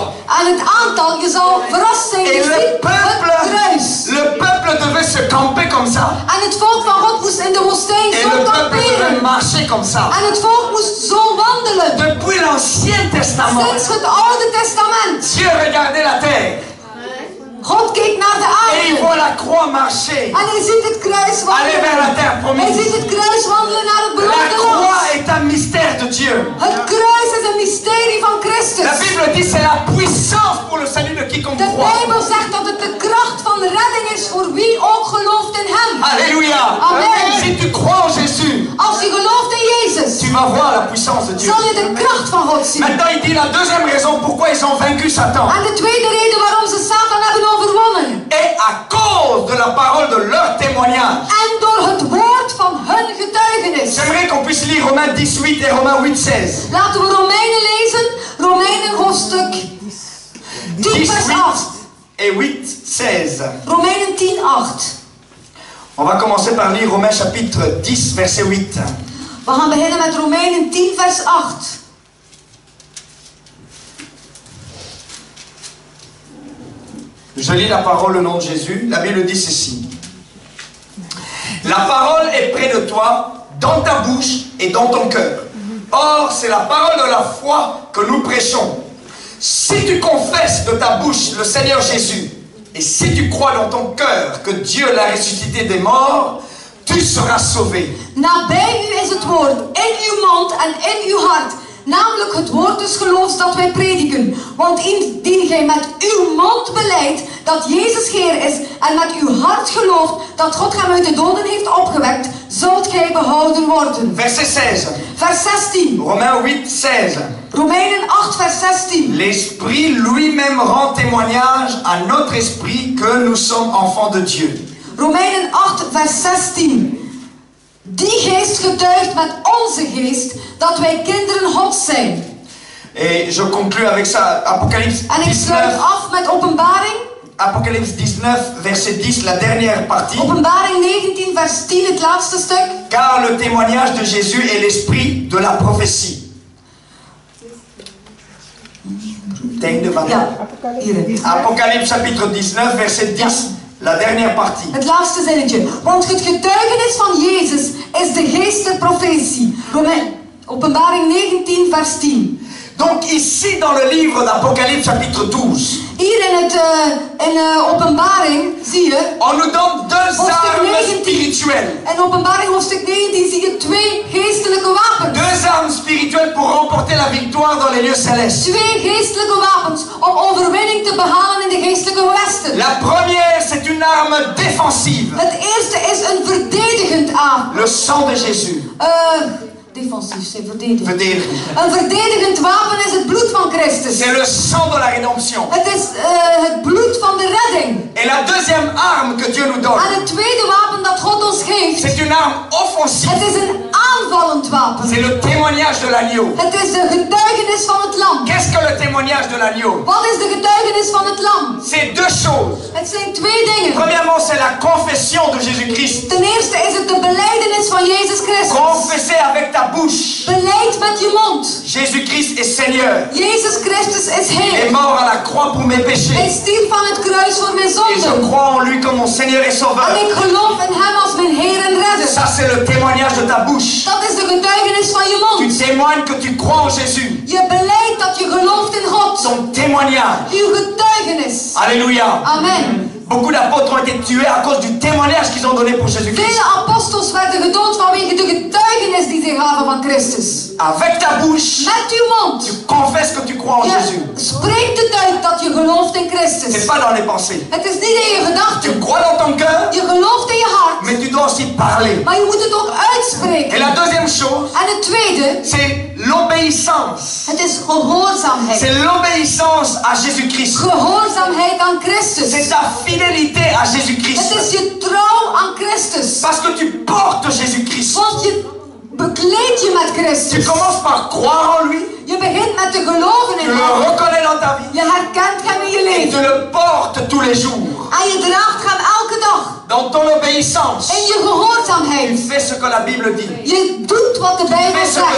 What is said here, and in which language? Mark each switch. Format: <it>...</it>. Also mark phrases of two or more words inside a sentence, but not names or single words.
<nl>En het aantal, je zal verrast zijn.</nl> <fr>Et</fr> <nl>Je ziet</nl> <fr>le peuple devait se camper comme ça.</fr> <nl>En het volk van God moest in de woestijn</nl> <fr>Et</fr> <nl>zo</nl> <fr>le peuple devait</fr> <nl>kamperen.</nl> <fr>marcher comme ça.</fr> <nl>En het volk moest zo wandelen.</nl> <fr>Depuis l'Ancien Testament,</fr> <nl>Sinds het Oude Testament.</nl> <fr>Dieu regardait la terre.</fr> <nl>God keek naar de</nl> <fr>Et il</fr> <nl>aarde.</nl> <fr>voit la croix marcher.</fr> <nl>En hij ziet het kruis</nl> <fr>Aller vers la</fr> <nl>wandelen.</nl> <fr>terre</fr> <nl>Hij</nl> <fr>promise.</fr> <nl>ziet het kruis wandelen naar het</nl> <fr>La</fr> <nl>beloofde</nl> <fr>croix</fr> <nl>land.</nl> <fr>est un mystère de Dieu.</fr> <nl>Het kruis is een mysterie van</nl> <fr>La</fr> <nl>Christus.</nl> <fr>Bible dit c'est la puissance pour le salut de quiconque</fr> <nl>De</nl> <fr>croit.</fr> <nl>Bijbel zegt dat het de kracht van redding is voor wie ook gelooft in hem.</nl> <fr>Alléluia. Amen. Si tu crois en Jésus,</fr> <nl>Als je gelooft in Jezus,</nl> <fr>tu vas voir la puissance de Dieu.</fr> <nl>zal je de kracht van God zien.</nl> <fr>Maintenant, il dit la deuxième raison pourquoi ils ont vaincu Satan.</fr> <nl>En de tweede reden waarom ze Satan hebben overwonnen.</nl> <fr>Et à cause de la parole de leur témoignage.</fr> <nl>En door het woord van hun getuigenis.</nl> <fr>J'aimerais qu'on puisse lire Romains 18 et Romains 8, 16.</fr> <nl>Laten we Romeinen lezen. Romeinen hoofdstuk 10 vers 8.</nl> <fr>et 8, 16.</fr> <nl>Romeinen 10, 8.</nl> <fr>On va commencer par lire Romains chapitre 10, verset 8.</fr> <nl>We gaan beginnen met Romeinen 10 vers 8.</nl> <fr>Je lis la parole au nom de Jésus. La Bible dit ceci. La parole est près de toi, dans ta bouche et dans ton cœur. Or, c'est la parole de la foi que nous prêchons. Si tu confesses de ta bouche le Seigneur Jésus, et si tu crois dans ton cœur que Dieu l'a ressuscité des morts, tu seras sauvé.</fr> <nl>Nabij u is het woord, in uw mond en in uw hart. Namelijk het woord des geloofs dat wij prediken. Want indien gij met uw mond belijdt dat Jezus Heer is en met uw hart gelooft dat God hem uit de doden heeft opgewekt, zult gij behouden worden.</nl> <fr>Verset 16.</fr> <nl>Vers 16.</nl> <fr>Romains 8, 16.</fr> <nl>Romeinen 8 vers 16.</nl> <fr>L'Esprit lui-même rend témoignage à notre esprit que nous sommes enfants de Dieu.</fr> <nl>Romeinen 8 vers 16. Die geest getuigt met onze geest dat wij kinderen Gods zijn.</nl> <fr>Et je conclue avec ça, Apocalypse</fr> <nl>En ik sluit 19, af met Openbaring.</nl> <fr>Apocalypse 19, verset 10, la dernière partie.</fr> <nl>Openbaring 19 vers 10, het laatste stuk.</nl> <fr>Car le témoignage de Jésus est l'esprit de la prophétie.</fr> <nl>Ja, hierin.</nl> <fr>Apocalypse chapitre 19, verset 10, la dernière partie.</fr> <nl>Het laatste zinnetje. Want het getuigenis van Jezus is de geest der profetie. Openbaring 19 vers 10.</nl> <fr>Donc ici dans le livre d'Apocalypse chapitre 12,</fr> <nl>Hier in Openbaring zie je,</nl> <fr>on nous donne deux armes spirituelles.</fr> <nl>in Openbaring hoofdstuk 19 zie je twee geestelijke wapens.</nl> <fr>Deux armes spirituelles pour remporter la victoire dans les lieux célestes.</fr> <nl>Twee geestelijke wapens om overwinning te behalen in de geestelijke gewesten.</nl> <fr>La première, c'est une arme défensive.</fr> <nl>Het eerste is een verdedigend aan.</nl> <fr>Le sang de Jésus.</fr> <nl>Defensief, c'est verdedigend. Verdedigend. Een verdedigend wapen is het bloed van Christus.</nl> <fr>C'est le sang de la rédemption.</fr> <nl>Het is het bloed van de redding.</nl> <fr>Et la deuxième arme que Dieu nous donne,</fr> <nl>En het tweede wapen dat God ons geeft,</nl> <fr>c'est offensif.</fr> <nl>Het is een aanvallend wapen.</nl> <fr>C'est le témoignage de l'agneau.</fr> <nl>Het is de getuigenis van het lam.</nl> <fr>Qu'est-ce que le témoignage de l'agneau?</fr> <nl>Wat is de getuigenis van het lam?</nl> <fr>C'est deux choses.</fr> <nl>Het zijn twee dingen.</nl> <fr>Premièrement, c'est la confession de Jésus-Christ.</fr> <nl>Ten eerste is het de belijdenis van Jezus Christus.</nl> <fr>Confesser avec ta bouche.</fr> <nl>Beleid met je mond.</nl> <fr>Jésus-Christ est Seigneur.</fr> <nl>Jezus Christus is</nl> <fr>Il est</fr> <nl>Heer.</nl> <fr>mort à la croix pour mes</fr> <nl>Hij</nl> <fr>péchés.</fr> <nl>stierf aan het kruis voor mijn</nl> <fr>Et je</fr> <nl>zonden.</nl> <fr>crois en lui comme mon Seigneur et</fr> <nl>En</nl> <fr>Sauveur.</fr> <nl>ik geloof in hem als mijn Heer en redder.</nl> <fr>Ça, c'est le témoignage de ta bouche.</fr> <nl>Dat is de getuigenis van je</nl> <fr>Tu</fr> <nl>mond.</nl> <fr>témoignes que tu crois en Jésus.</fr> <nl>Je beleidt dat je gelooft in God.</nl> <fr>Ton témoignage.</fr> <nl>Uw getuigenis.</nl> <fr>Alléluia. Amen. Beaucoup d'apôtres ont été tués à cause du témoignage qu'ils ont donné pour Jésus-Christ.</fr> <nl>Vele apostels werden gedood vanwege de getuigenis die ze gaven van Christus.</nl> <fr>Avec ta bouche,</fr> <nl>Met uw mond.</nl> <fr>tu confesses que tu crois en Jésus.</fr> <nl>Je spreekt het uit dat je gelooft in</nl> <fr>C'est</fr> <nl>Christus.</nl> <fr>pas dans les pensées.</fr> <nl>Het is niet in je</nl> <fr>Tu</fr> <nl>gedachten.</nl> <fr>crois dans ton cœur,</fr> <nl>Je gelooft in je hart.</nl> <fr>mais tu dois aussi parler.</fr> <nl>Maar je moet het ook</nl> <fr>Et</fr> <nl>uitspreken.</nl> <fr>la deuxième chose,</fr> <nl>En het tweede,</nl> <fr>c'est l'obéissance.</fr> <nl>het is gehoorzaamheid.</nl> <fr>C'est l'obéissance à Jésus-Christ.</fr> <nl>Gehoorzaamheid aan Christus.</nl> <fr>C'est ta fidélité à</fr> <nl>Het</nl> <fr>Jésus-Christ.</fr> <nl>is je trouw aan Christus.</nl> <fr>Parce que tu portes Jésus-Christ.</fr> <nl>Want je bekleed je met</nl> <fr>Tu</fr> <nl>Christus.</nl> <fr>commences par croire en lui,</fr> <nl>Je begint met te geloven</nl> <fr>tu</fr> <nl>in</nl> <fr>le</fr> <nl>hem.</nl> <fr>reconnais dans ta vie</fr> <nl>Je herkent hem in je</nl> <fr>et tu</fr> <nl>leven.</nl> <fr>le portes tous les jours.</fr> <nl>En je draagt hem elke dag.</nl> <fr>Dans ton obéissance,</fr> <nl>In je</nl> <fr>tu</fr> <nl>gehoorzaamheid.</nl> <fr>fais ce que la Bible dit.</fr> <nl>Je doet wat de</nl> <fr>Tu</fr> <nl>Bijbel</nl> <fr>fais ce que</fr>